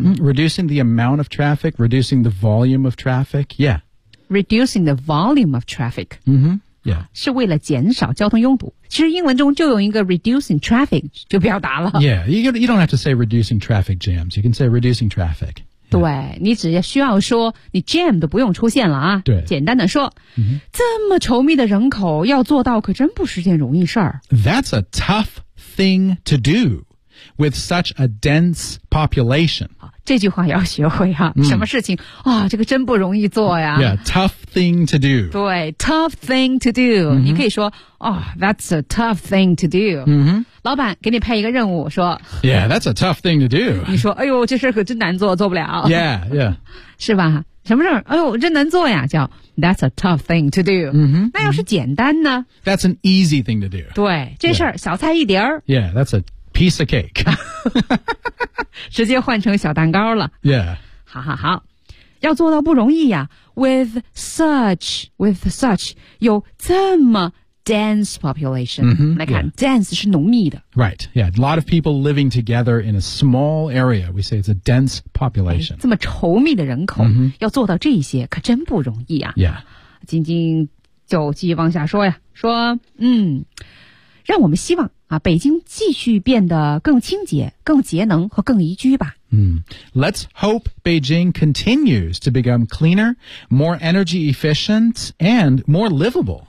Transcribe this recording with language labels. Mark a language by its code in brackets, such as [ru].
[en] Mm, reducing the amount of traffic, reducing the volume of traffic, yeah. Reducing the volume of traffic. Mm-hmm, yeah. [zh] 是为了减少交通拥堵。其实英文中就有一个 [en] reducing traffic [zh] 就表达了。 [en] Yeah, you don't have to say reducing traffic jams. You can say reducing traffic. [zh] 对你只需要说你 jam 都不用出现了啊对简单的说、 [en] mm-hmm. [zh] 这么稠密的人口要做到可真不是件容易事儿。 [en] That's a tough thing to do with such a dense population. [zh] 这句话要学会啊、mm. 什么事情啊、哦、这个真不容易做呀。 [en] Yeah, tough thing to do. 对 tough thing to do.、 Mm-hmm. [zh] 你可以说啊、 [en] oh, that's a tough thing to do.、 Mm-hmm. [zh] 老板给你派一个任务说 [en] Yeah, that's a tough thing to do. [zh] 你说哎呦这事可真难做做不了。 [en] Yeah, yeah. [zh] 是吧什么事儿哎呦真难做呀叫 [en] That's a tough thing to do.、 Mm-hmm, [zh] 那要是简单呢、mm-hmm. [en] That's an easy thing to do. [zh] 对这事儿、yeah. 小菜一碟儿。 [en] Yeah, that's a piece of cake. [zh] 直接换成小蛋糕了。 [en] Yeah. [zh] 好好好。要做到不容易呀 [en] with such, [zh] 有这么dense population、 [en] mm-hmm, [zh] 来看、 [en] yeah. [zh] dense 是浓密的 [en] right yeah a lot of people living together in a small area we say it's a dense population、 [zh] 哎、这么稠密的人口、 [en] mm-hmm. [zh] 要做到这些可真不容易啊 [en] yeah [zh] 晶晶就继续往下说呀说让我们希望啊北京继续变得更清洁更节能和更宜居吧 [en] Let's hope Beijing continues to become cleaner, more energy efficient, and more livable.